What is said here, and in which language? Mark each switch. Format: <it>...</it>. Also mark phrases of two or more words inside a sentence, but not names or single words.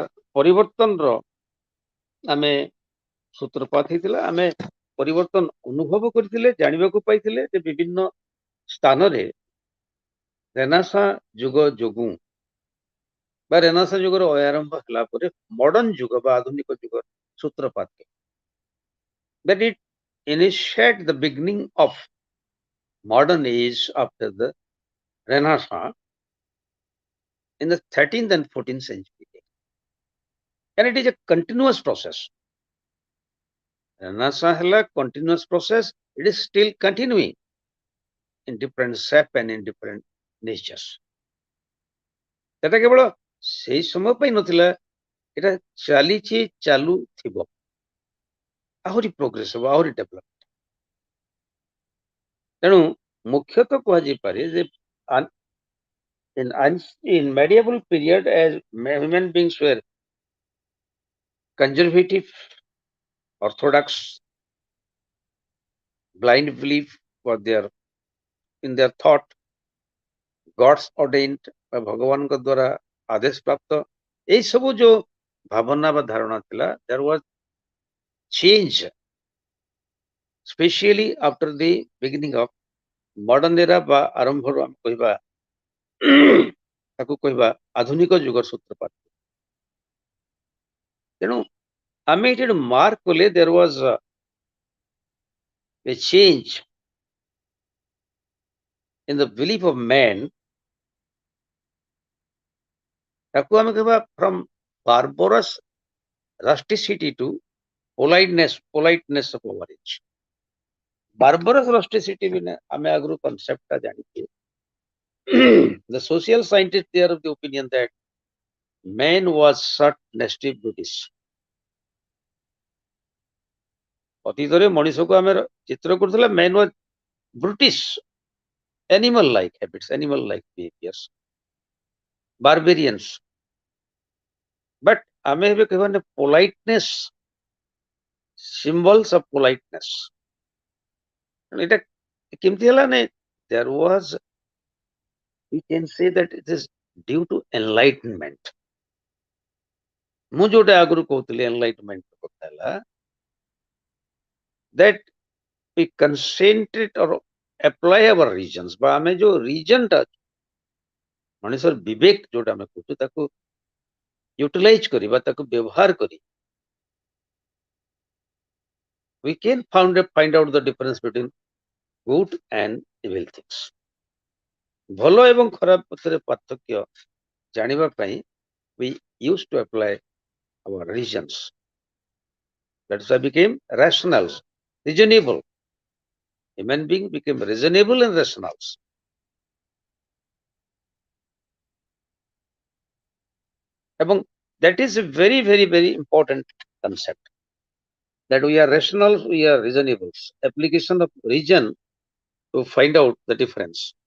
<or>ପରିବର୍ତ୍ତନର ଆମେ ସୂତ୍ରପାତ ହେଇଥିଲା ଆମେ ପରିବର୍ତ୍ତନ ଅନୁଭବ କରିଥିଲେ ଜାଣିବାକୁ ପାଇଥିଲେ ଯେ ବିଭିନ୍ନ ସ୍ଥାନରେ ରେନେସାଁ ଯୁଗ ଯୋଗୁଁ ବା ରେନେସାଁ ଯୁଗର ଆରମ୍ଭ ହେଲା ପରେ ମଡର୍ଣ୍ଣ ଯୁଗ ବା ଆଧୁନିକ ଯୁଗ ସୂତ୍ରପାତ</or> <en>that it initiate the beginning of modern age after the Renaissance in the 13th and 14th century. And it is a continuous process. Renaissance is a continuous process. It is still continuing in different shape and in different natures.</en> <or>এটা କେବଳ ସେଇ ସମୟ ପାଇଁ ନଥିଲା এটা ଚାଲିଛି ଚାଲୁଥିବ ଆହୁରି ପ୍ରୋଗ୍ରେସ ହେବ ଆହୁରି ଡେଭଲପ ତେଣୁ ମୁଖ୍ୟତଃ କୁହାଯାଇପାରେ ଯେ</or> <en>in medieval period as human beings were conservative orthodox blind belief for their in their thought gods ordained</en> <or>ବା ଭଗବାନଙ୍କ ଦ୍ୱାରା ଆଦେଶ ପ୍ରାପ୍ତ ଏଇ ସବୁ ଯୋଉ ଭାବନା ବା ଧାରଣା ଥିଲା</or> <en>there was change, especially after the beginning of modern era</en> <or>বা ଆରମ୍ଭରୁ ଆମେ କହିବା ତାକୁ କହିବା ଆଧୁନିକ ଯୁଗର ସୂତ୍ରପାତ। ତେଣୁ ଆମେ ଏଠି ମାର୍କ କଲେ</or> <en>there was a change in the belief of man,</en> <or>ତାକୁ ଆମେ କହିବା</or> <en>from barbarous rusticity to politeness of our age। barbarous rusticity</en> <or>ବି ଆମେ ଆଗରୁ କନସେପ୍ଟଟା ଜାଣିଛେ।</or> <en>The social scientists they are of the opinion that man was such nasty brutish।</en> <or>ଅତୀତରେ ମଣିଷକୁ ଆମେ ଚିତ୍ର କରୁଥିଲା</or> <en>man was brutish, animal like habits, animal like behaviors, barbarians। but</en> <or>ଆମେ ଏବେ କହିବା</or> <en>politeness, symbols of politeness।</en> <or>ଏଟା କେମିତି ହେଲା ନା</or> <en>there was, we can say that it is due to enlightenment।</en> <or>ମୁଁ ଯୋଉଟା ଆଗରୁ କହୁଥିଲି enlightenment କଥା ହେଲା</or> <en>that we concentrate or apply our reasons</en> <or>বা ଆମେ ଯୋଉ reasonଟା ମଣିଷର ବିବେକ ଯୋଉଟା ଆମେ କହୁଛୁ ତାକୁ ୟୁଟିଲାଇଜ କରିବା, ତାକୁ ବ୍ୟବହାର କରି</or> <en>we can find out the difference between good and evil things।</en> <or>ଭଲ ଏବଂ ଖରାପ ମଧ୍ୟରେ ପାର୍ଥକ୍ୟ ଜାଣିବା ପାଇଁ</or> <en>we used to apply our reasons। That's why became rational, reasonable। Human being became reasonable and rational। এবং that is a very very very important concept that we are rational, we are reasonables, application of reason to find out the difference।</en>